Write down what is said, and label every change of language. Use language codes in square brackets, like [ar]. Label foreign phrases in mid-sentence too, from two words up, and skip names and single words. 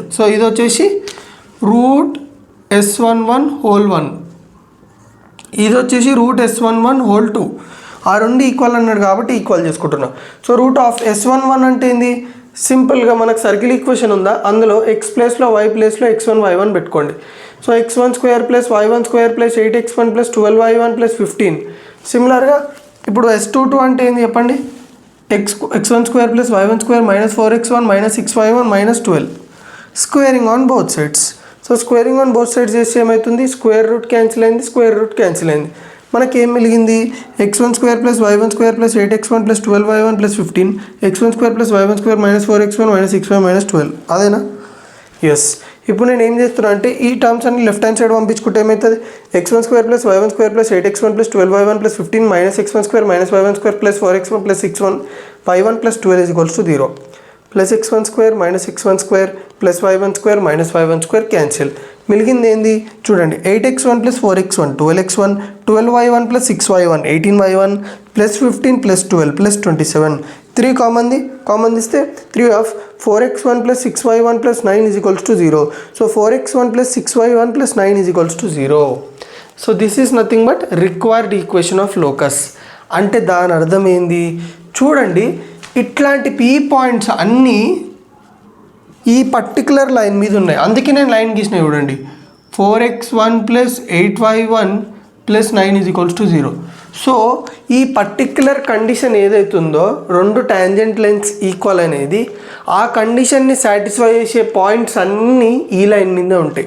[te] సో ఇది వచ్చేసి √s11(1), ఇది వచ్చేసి √s11(2). ఆ రెండు ఈక్వల్ అన్నాడు కాబట్టి ఈక్వల్ చేసుకుంటున్నాం. సో √s11 అంటే ఏంది, సింపుల్గా మనకు సర్కిల్ ఈక్వేషన్ ఉందా, అందులో x ప్లేస్లో y ప్లేస్లో x1 y1 పెట్టుకోండి. సో x1² + y1² + 8x1 + 12y1 + 15. సిమిలర్గా ఇప్పుడు s22 అంటే ఏంది చెప్పండి, x1² + y1² - 4x1 - 6y1 - 12. [en] squaring on both sides. [te] సో [en] squaring on both sides [te] చేస్తే ఏమవుతుంది, [en] square root cancel [te] అయింది. మనకి ఏం మిగిలింది, x1² + y1² + 8x1 + 12y1 + 15, x1² + y1² - 4x1 - 6y - 12. అదేనా, ఎస్. ఇప్పుడు నేను ఏం చేస్తున్నా అంటే ఈ టర్మ్స్ అన్ని [en] left hand side [te] పంపించుకుంటే ఏమవుతుంది, x1² + y1² + 8x1 + 12y1 + 15 - x1² - y1² + 4x1 + 6y1 + 12 = 0. +x1² - x1² + y1² - y1² క్యాన్సిల్. మిగిలింది ఏంది చూడండి, 8x1 + 4x1 12x1, 12y1 + 6y1 18y1 + 15 + 12 + 27. 3 కామన్ ఇస్తే 3 ఆఫ్ 4x1 + 6y1 + 9 = 0. సో 4x1 + 6y1 + 9 = 0. [en] so this is nothing but required equation of locus. [te] అంటే దాని అర్థం ఏంది చూడండి, ఇట్లాంటి పీ పాయింట్స్ అన్నీ ఈ [en] particular line [te] మీద ఉన్నాయి. అందుకే నేను లైన్ గీసిన చూడండి, 4x1 + 8y1 + 9 = 0. సో ఈ [en] particular condition [te] ఏదైతుందో రెండు [en] tangent lengths equal [te] అనేది, ఆ కండిషన్ని సాటిస్ఫై చేసే పాయింట్స్ అన్నీ ఈ లైన్ మీద ఉంటాయి.